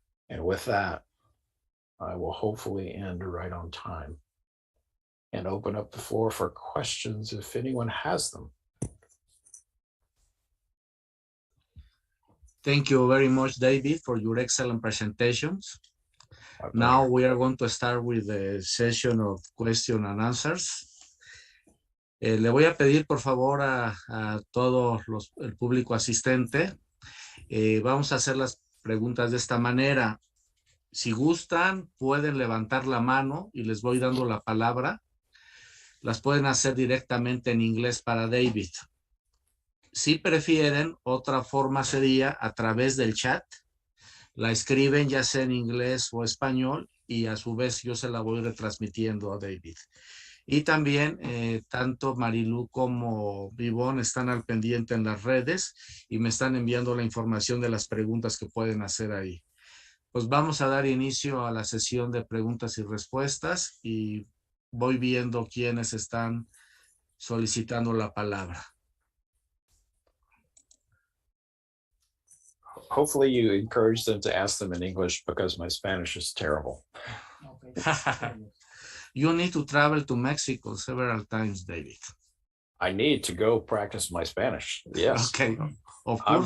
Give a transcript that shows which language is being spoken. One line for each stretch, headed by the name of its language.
English: And with that, I will hopefully end right on time and open up the floor for questions if anyone has them. Thank you very much, David, for your excellent presentations. Now we are going to start with the session of question and answers.
Spanish: Le voy a pedir por favor a todo el público asistente, vamos a hacer las preguntas de esta manera. Si gustan, pueden levantar la mano y les voy dando la palabra. Las pueden hacer directamente en inglés para David. Si prefieren, otra forma sería a través del chat. La escriben ya sea en inglés o español y a su vez yo se la voy retransmitiendo a David. Y también tanto Marilu como Vivón están al pendiente en las redes y me están enviando la información de las preguntas que pueden hacer ahí. Pues vamos a dar inicio a la sesión de preguntas y respuestas y voy viendo quiénes están solicitando la palabra.
English: Hopefully you encourage them to ask them in English because my Spanish is terrible. You need to travel to Mexico several times, David. I need to go practice my Spanish. Yes. Okay. Of course.